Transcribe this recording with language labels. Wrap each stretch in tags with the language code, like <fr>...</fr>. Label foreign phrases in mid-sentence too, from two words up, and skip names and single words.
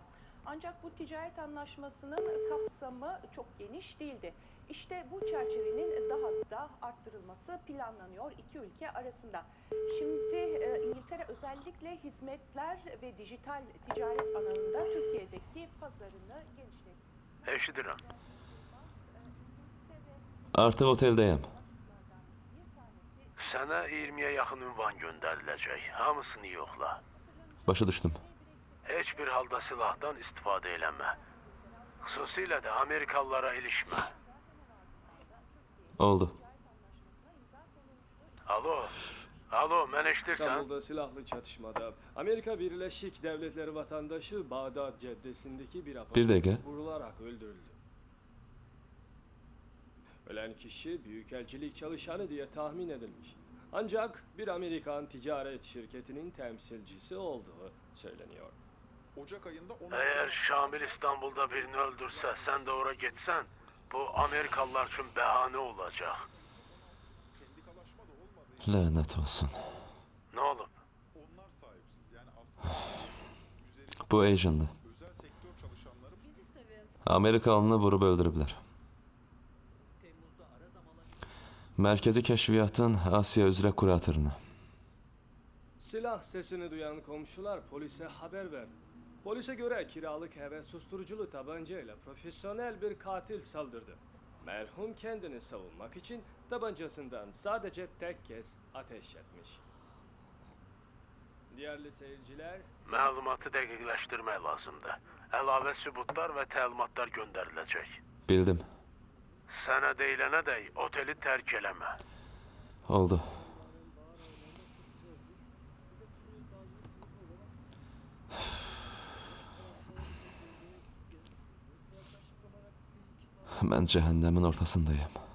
<tr>Ancak bu ticaret anlaşmasının kapsamı çok geniş değildi. İşte bu çerçevenin daha da arttırılması planlanıyor iki ülke arasında. Şimdi İngiltere özellikle hizmetler ve dijital ticaret alanında Türkiye'deki pazarını genişletti.</tr> <az>Eşidirəm. Artıq oteldəyəm. Sənə 20-yə yaxın ünvan göndəriləcək. Hamısını yoxla. Başa düşdüm. Heç bir halda silahdan istifadə eləmə. Xüsusilə də Amerikalılara ilişmə. Oldu. Alo, mən eşidirsən?</az> <tr>İstanbul'da silahlı çatışmada Amerika Birleşik Devletleri vatandaşı Bağdat Caddesi'ndeki bir apartmanda Bir dakika. vurularak öldürüldü. Ölen kişi büyükelçilik çalışanı diye tahmin edilmiş. Ancak bir Amerikan ticaret şirketinin temsilcisi olduğu söyleniyor. Ocak ayında 16</tr> <az>Əgər Şamil İstanbulda birini öldürsə, sən də ora getsən, bu Amerikalılar üçün bəhanə olacaq.</az> <tr>sendikalaşma da olmadığı için</tr> <az>Lənət olsun. Nə olub?</az> <tr>onlar sahipsiz. Yani aslında</tr> <az>Bu Asian'dı.</az> <tr>özel sektör çalışanları</tr> <az>Amerikalını vurub öldürüblər. Mərkəzi Kəşfiyyatın Asiya üzrə kuratorunu.</az> <tr>Silah sesini duyan komşular polise haber verdi. Polise göre kiralık eve susturuculu tabancayla profesyonel bir katil saldırdı. Merhum kendini savunmak için tabancasından sadece tek kez ateş etmiş. Değerli seyirciler,</tr> <az>Məlumatı dəqiqləşdirmək lazımdır. Əlavə sübutlar və təlimatlar göndəriləcək. Bildim. Sənə deyilənədək oteli tərk eləmə. Oldu. Mən cəhənnəmin ortasındayım.</az>